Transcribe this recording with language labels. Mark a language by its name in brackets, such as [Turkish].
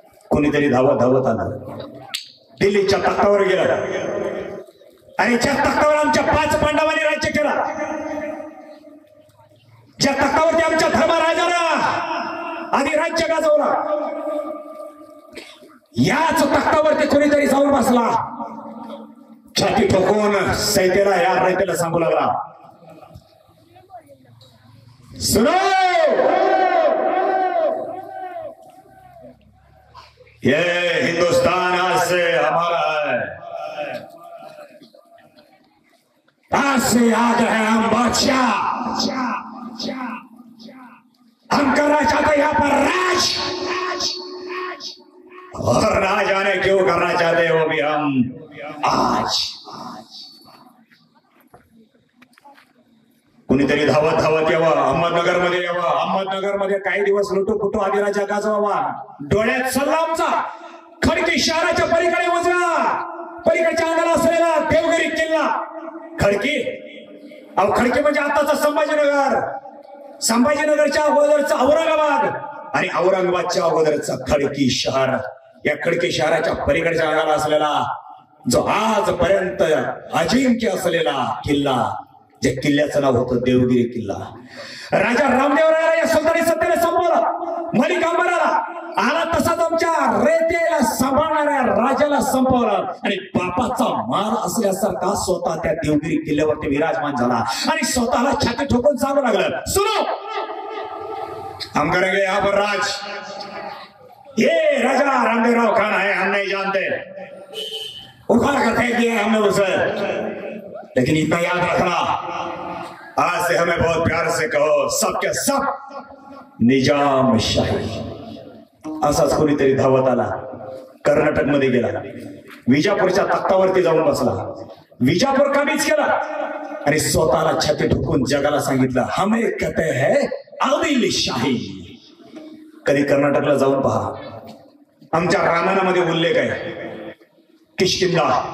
[Marathi] कोणीतरी धावत धावत आलं, दिल्लीच्या तख्तावर गेला आणि ज्या तख्तावर आमच्या 5 पांडवांनी राज्य केला, ज्या तख्तावरती आमच्या धर्मराजाला आधी राज्य गाजवला, याच तख्तावरती कोणीतरी जाऊन बसला. छाती ठोकून सैतेला या रयतेला सांगू लागला, [Hindi] सुनो, ये हिंदुस्तान आज से हमारा है, आज से याद है हम बादशाह, हम करना चाहते यहाँ पर राज, और ना जाने क्यों करना चाहते वो भी हम आज. [Marathi] कुणीतरी धावत धावत यावं, अहमदनगर मध्ये यावं, अहमदनगर मध्ये काही दिवस लुटूपुटू आदिराजा गाजवावा. डोळ्यात सल्ला आमचा खडकी शहराच्या पलीकडे उजवा, पलीकडच्या अंगाला असलेला देवगिरी किल्ला. खडकी, अहो खडकी म्हणजे आताचा संभाजीनगर, संभाजीनगरच्या अगोदरचा औरंगाबाद आणि औरंगाबादच्या अगोदरचा खडकी शहर. या खडकी शहराच्या पलीकडच्या अंगाला असलेला जो आजपर्यंत अजिंक्य असलेला किल्ला, ज्या किल्ल्याचं नाव होतं देवगिरी किल्ला. राजा रामदेवरायाला या सुलतानी सत्तेने संपवलं, मलिक अंबराला आला तसाच आमच्या रेतेला सांभाळणाऱ्या राजाला संपवलं आणि बापाचा मान असल्यासारखा स्वतः त्या देवगिरी किल्ल्यावरती विराजमान झाला आणि स्वतःला छाती ठोकून सांगू लागलं, [Hindi] सुनो, हम करेंगे यहाँ पर राज. ये राजा रामदेवराव खान है, हम नहीं जानते, उखाड़ कर फेंक दिया हमने उसे, लेकिन इतना याद रखना, आज से हमें बहुत प्यार से कहो, सबके सब निजाम शाही. [Marathi] असाच कोणीतरी धावत आला, कर्नाटक मध्ये गेला, विजापूरच्या तख्तावरती जाऊन बसला, विजापूर काबीज केला आणि स्वतःला छाती ठोकून जगाला सांगितलं, [Hindi] हमें कहते हैं आदिलशाही. [Marathi] कधी कर्नाटकला जाऊन पहा, आमच्या रामायणामध्ये उल्लेख आहे, किष्किंधा.